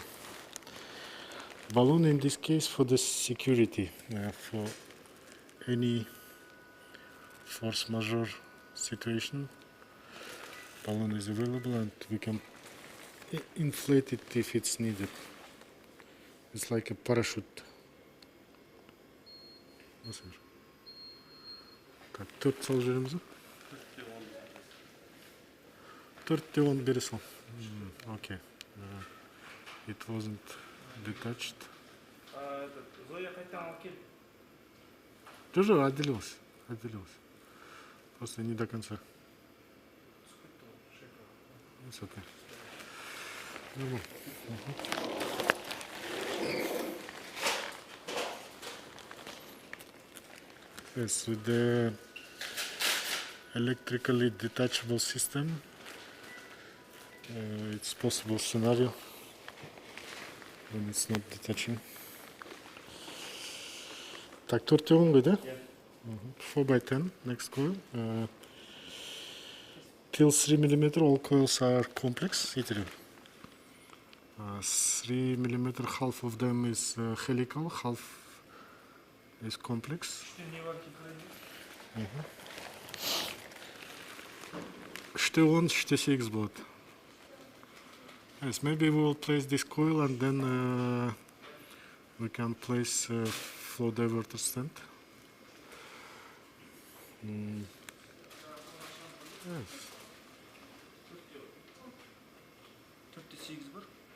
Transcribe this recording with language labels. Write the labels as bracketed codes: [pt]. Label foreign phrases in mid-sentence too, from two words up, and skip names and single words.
[en] Balloon in this case for the security, for any force majeure situation, balloon is available and we can inflate it if it's needed. It's like a parachute. [kk] Так, 4 сал жеріміз. 4-те 10 бері сал. [en] Okay. It wasn't detached. [kk] Зоя қайтан алып кел. Жоқ, [ru] отделилось. Просто не до конца. [en] It's okay. Yes, with the electrically detachable system, it's possible scenario when it's not detaching. [kk] Так, 4-те 10 ғой, да? [en] 4x10, next coil. Till 3 mm, all coils are complex. 3 mm, half of them is helical, half is complex. [kk] Үште 10, үште 8 болады. [en] Yes, maybe we will place this coil and then we can place flow diverter stand. Yes. [kk] 4-8 бар.